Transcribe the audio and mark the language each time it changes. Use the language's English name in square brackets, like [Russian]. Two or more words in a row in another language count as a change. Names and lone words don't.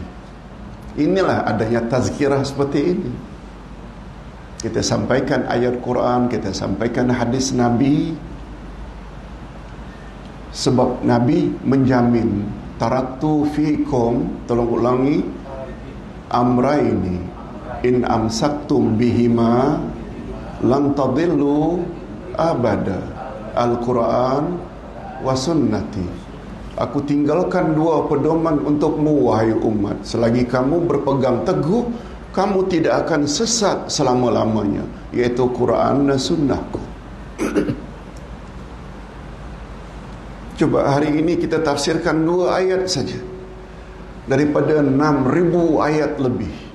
[Malay] Inilah adanya tazkirah seperti ini. Kita sampaikan ayat Quran, kita sampaikan hadis Nabi. Sebab Nabi menjamin, [Arabic] تركت فيكم, [Malay] tolong ulangi, [Arabic] أمرين إن تمسكتم بهما لن تضلوا أبدا القرآن وسنتي. [Malay] Aku tinggalkan dua pedoman untukmu, wahai umat. Selagi kamu berpegang teguh, kamu tidak akan sesat selama-lamanya, yaitu Quran dan sunnahku. Coba hari ini kita tafsirkan 2 ayat saja daripada 6,000 ayat lebih.